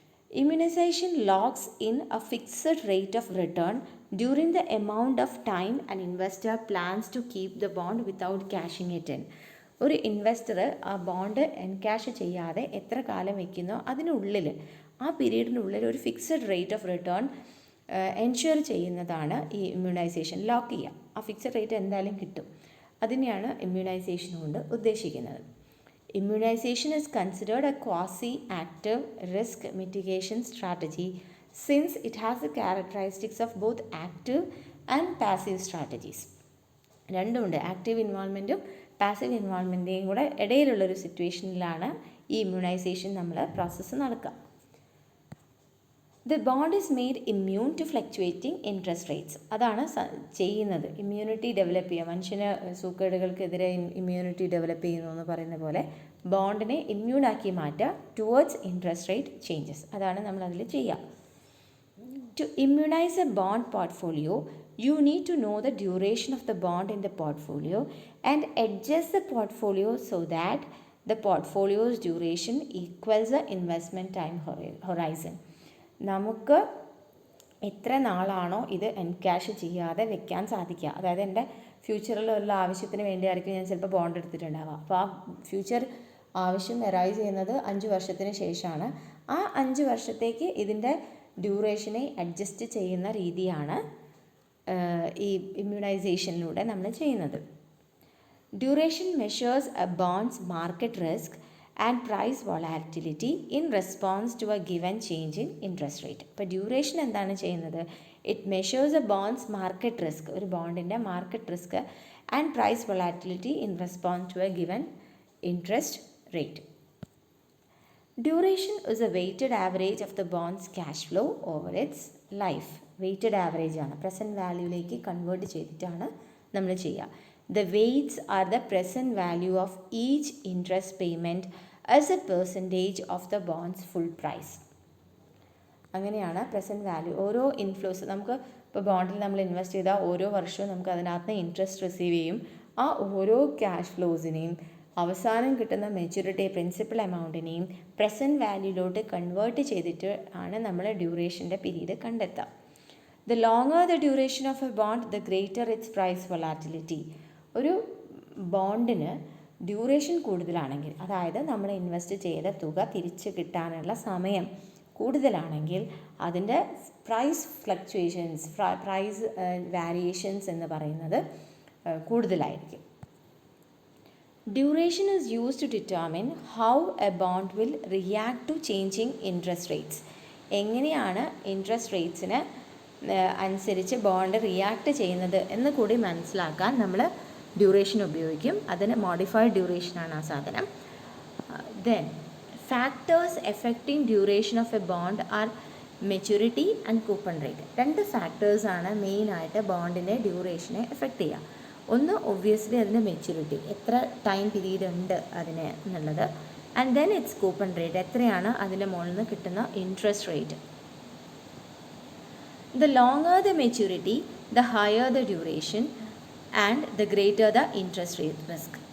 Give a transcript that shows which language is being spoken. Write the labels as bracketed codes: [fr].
[en] Immunization locks in a fixed rate of return during the amount of time an investor plans to keep the bond without cashing it in. [ml] ഒരു investor ആ bond encash ചെയ്യാതെ എത്ര കാലം വയ്ക്കുന്നോ അതിനുള്ളിൽ, ആ പീരീഡിനുള്ളിൽ ഒരു fixed rate of return ensure ചെയ്യുന്നതാണ് ഈ ഇമ്മ്യൂണൈസേഷൻ. ലോക്ക് ചെയ്യുക, ആ ഫിക്സഡ് റേറ്റ് എന്തായാലും കിട്ടും. അതിനെയാണ് ഇമ്മ്യൂണൈസേഷൻ കൊണ്ട് ഉദ്ദേശിക്കുന്നത്. [en] Immunization is considered a quasi-active risk mitigation strategy since it has the characteristics of both active and passive strategies. [ml] രണ്ടുമുണ്ട്, active ഇൻവോൾവ്മെൻറ്റും passive ഇൻവോൾവ്മെൻറ്റേയും കൂടെ ഇടയിലുള്ളൊരു സിറ്റുവേഷനിലാണ് ഈ ഇമ്മ്യൂണൈസേഷൻ പ്രോസസ്സ് നടക്കുക. [en] The bond is made immune to fluctuating interest rates. [ml] അതാണ് ചെയ്യുന്നത്, immunity develop ചെയ്യുക. മനുഷ്യന് സൂക്കേടുകൾക്കെതിരെ immunity develop ചെയ്യുന്നു എന്ന് പറയുന്ന പോലെ ബോണ്ടിനെ ഇമ്മ്യൂണാക്കി മാറ്റുക [en] Towards interest rate changes. [ml] അതാണ് നമ്മളതിൽ ചെയ്യുക. [en] To immunize a bond portfolio you need to know the duration of the bond in the portfolio and adjust the portfolio so that the portfolio's duration equals the investment time horizon. [ml] നമുക്ക് എത്ര നാളാണോ ഇത് encash ചെയ്യാതെ വെക്കാൻ സാധിക്കുക, അതായത് എൻ്റെ ഫ്യൂച്ചറിലുള്ള ആവശ്യത്തിന് വേണ്ടിയായിരിക്കും ഞാൻ ചിലപ്പോൾ ബോണ്ട് എടുത്തിട്ടുണ്ടാവുക. അപ്പോൾ ആ ഫ്യൂച്ചർ ആവശ്യം അറൈസ് ചെയ്യുന്നത് 5 വർഷത്തിന് ശേഷമാണ്. ആ 5 വർഷത്തേക്ക് ഇതിൻ്റെ ഡ്യൂറേഷനെ അഡ്ജസ്റ്റ് ചെയ്യുന്ന രീതിയാണ് ഈ ഇമ്മ്യൂണൈസേഷനിലൂടെ നമ്മൾ ചെയ്യുന്നത്. [en] Duration measures a bond's market risk and price volatility in response to a given change in interest rate. [ml] ഇപ്പോൾ ഡ്യൂറേഷൻ എന്താണ് ചെയ്യുന്നത്? [en] it measures a bond's market risk, [ml] ഒരു ബോണ്ടിൻ്റെ market risk, [en] And price volatility in response to a given interest rate. Duration is a weighted average of the bond's cash flow over its life. [ml] Weighted average ആണ്, present വാല്യൂയിലേക്ക് convert ചെയ്തിട്ടാണ് നമ്മൾ ചെയ്യുക. [en] The weights are the present value of each interest payment as a percentage of the bond's full price. [ml] അങ്ങനെയാണ് present value. ഓരോ inflows നമുക്ക് ഇപ്പോൾ ബോണ്ടിൽ നമ്മൾ invest ചെയ്താൽ ഓരോ വർഷവും നമുക്ക് അതിനകത്ത് ഇൻട്രസ്റ്റ് റിസീവ് ചെയ്യും. ആ ഓരോ ക്യാഷ് ഫ്ലോസിനെയും അവസാനം കിട്ടുന്ന മെച്യൂരിറ്റി പ്രിൻസിപ്പൽ എമൗണ്ടിനെയും പ്രസൻറ്റ് വാല്യൂയിലോട്ട് കൺവേർട്ട് ചെയ്തിട്ട് ആണ് നമ്മൾ ഡ്യൂറേഷൻ്റെ പീരീഡ് കണ്ടെത്തുക. [en] The longer the duration of a bond the greater its price volatility. [ml] ഒരു ബോണ്ടിന് ഡ്യൂറേഷൻ കൂടുതലാണെങ്കിൽ, അതായത് നമ്മൾ ഇൻവെസ്റ്റ് ചെയ്ത തുക തിരിച്ച് കിട്ടാനുള്ള സമയം കൂടുതലാണെങ്കിൽ അതിൻ്റെ പ്രൈസ് ഫ്ലക്ച്വേഷൻസ്, പ്രൈസ് വാരിയേഷൻസ് എന്ന് പറയുന്നത് കൂടുതലായിരിക്കും. [en] Duration is used to determine how a bond will react to changing interest rates. [ml] എങ്ങനെയാണ് ഇൻട്രസ്റ്റ് റേറ്റ്സിന് അനുസരിച്ച് ബോണ്ട് റിയാക്ട് ചെയ്യുന്നത് എന്ന് കൂടി മനസ്സിലാക്കാൻ നമ്മൾ ഡ്യൂറേഷൻ ഉപയോഗിക്കും. അതിന് മോഡിഫൈഡ് ഡ്യൂറേഷനാണ് ആ സാധനം. [en] Then factors affecting duration of a bond are maturity and coupon rate. [ml] രണ്ട് ഫാക്ടേഴ്സാണ് മെയിനായിട്ട് ബോണ്ടിൻ്റെ ഡ്യൂറേഷനെ എഫക്റ്റ് ചെയ്യുക. ഒന്ന് ഒബ്വിയസ്ലി അതിൻ്റെ മെച്യൂരിറ്റി, എത്ര ടൈം പീരീഡ് ഉണ്ട് അതിന് എന്നുള്ളത്. [en] and then its coupon rate, [ml] എത്രയാണ് അതിൻ്റെ മുകളിൽ നിന്ന് കിട്ടുന്ന interest rate. [en] The longer the maturity the higher the duration and the greater the interest rate risk.